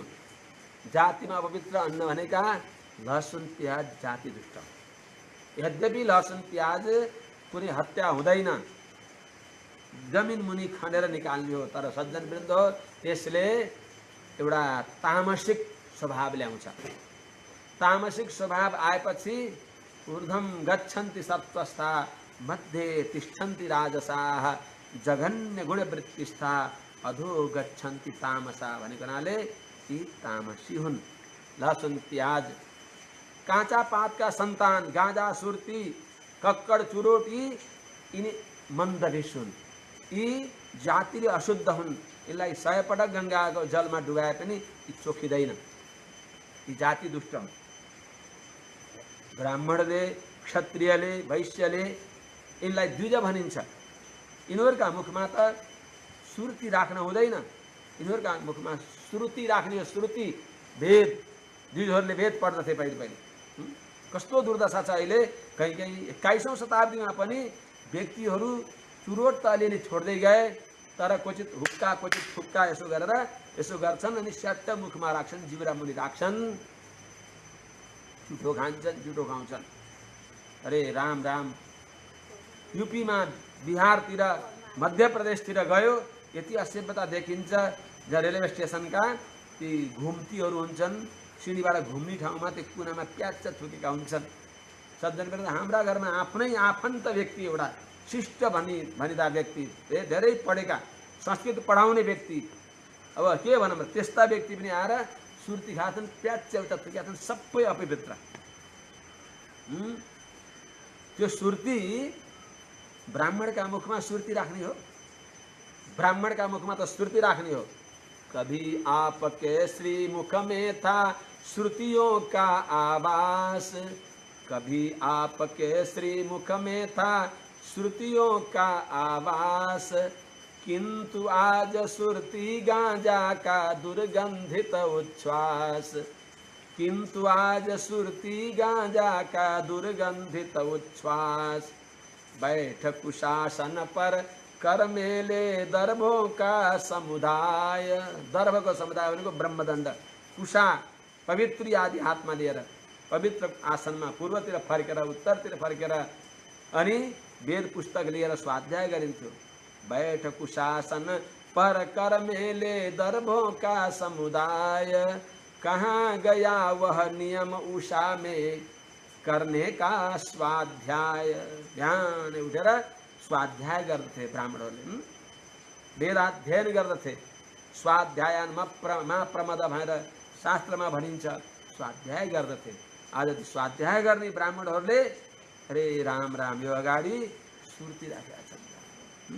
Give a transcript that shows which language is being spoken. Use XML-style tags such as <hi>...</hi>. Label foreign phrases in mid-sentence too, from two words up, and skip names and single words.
<ne>जातिमा अपवित्र अन्न भनेका लहसुन प्याज जाति दुष्ट। यद्यपि लहसुन प्याज कुनै हत्या हुँदैन, जमिन मुनि खनेर निकाल्ने हो, तर सज्जन वृन्द हो त्यसले एउटा तामसिक स्वभाव ल्याउँछ। तामसिक स्वभाव आएपछि</ne> <sa>ऊर्ध्वं गच्छन्ति सत्त्वस्था मध्ये तिष्ठन्ति राजसाः जघन्य गुणवृत्तिस्था अधो गच्छन्ति तामसा</sa> <ne>भनेको हुनाले यी तामसी हुन्। लहसुन प्याज काँचा पातका सन्तान गाँजा सुर्ती कक्कड चुरोट यिनी मन्दभिष हुन्। यी जातिले अशुद्ध हुन्। यसलाई 100 पटक गङ्गाको जलमा डुबाए पनि यी चोखिँदैन। यी जाति दुष्ट हुन्। ब्राह्मणले क्षत्रियले वैश्यले यिनलाई द्विज भनिन्छ। यिनीहरूका मुखमा त सुर्ती राख्न हुँदैन, यिनीहरूका मुखमा श्रुति राख्ने हो। श्रुति वेद, द्विजहरूले वेद पढ्दथे पहिले। कस्तो दुर्दशा छ अहिले। कहीँ 21औं शताब्दीमा पनि व्यक्तिहरू चुरोट त अलिअलि छोड्दै गए, तर क्वचित हुक्का क्वचित फुक्का यसो गर्छन् अनि स्याट्ट मुखमा राख्छन्, जिब्रा मुनि राख्छन्, झुठो खान्छन्, झुठो खाउँछन्। अरे राम राम। युपीमा बिहारतिर मध्य प्रदेशतिर गयो यति असभ्यता देखिन्छ। जहाँ रेलवे स्टेसनका ती घुम्तीहरू हुन्छन्, सिँढीबाट घुम्ने ठाउँमा त्यो कुनामा प्याच थुकेका हुन्छन्। सज्जन हाम्रा घरमा आफ्नै आफन्त व्यक्ति, एउटा शिष्ट भनिदा व्यक्ति, धेरै पढेका संस्कृत पढाउने व्यक्ति, अब के भनौँ, त्यस्ता व्यक्ति पनि आएर सुर्ती खाछन्, प्याच एउटा थुकेका छन्, सबै अपवित्र। त्यो सुर्ती ब्राह्मणका मुखमा सुर्ती राख्ने हो, ब्राह्मणका मुखमा त सुर्ती राख्ने हो।</ne> <hi>कभी आपके श्री मुख में था श्रुतियों का आवास, कभी आपके श्री मुख में था श्रुतियों का आवास, किंतु आज सुरती गांजा का दुर्गंधित उच्छ्वास, किंतु आज सुरती गांजा का दुर्गंधित उच्छ्वास। बैठ कुशासन पर कर मेले दर्भों का समुदाय। दर्भ को समुदाय</hi> <ne>भनेको ब्रह्मदण्ड, कुशा पवित्री आदि हातमा लिएर पवित्र आसनमा पूर्वतिर फर्केर उत्तरतिर फर्केर अनि वेद पुस्तक लिएर स्वाध्याय गरिन्थ्यो।</ne> <hi>बैठ कुशासन पर कर मेले दर्भों का समुदाय, कहाँ गया वह नियम उषा में करने का स्वाध्याय।</hi> <ne>बिहान उठेर स्वाध्याय गर्दथे ब्राह्मणहरूले, वेदाध्ययन गर्दथे। स्वाध्यायनमा प्रमद भनेर शास्त्रमा भनिन्छ, स्वाध्याय गर्दथे। आज स्वाध्याय गर्ने ब्राह्मणहरूले अरे राम राम यो अगाडि सुर्ती राखेका छन्।</ne>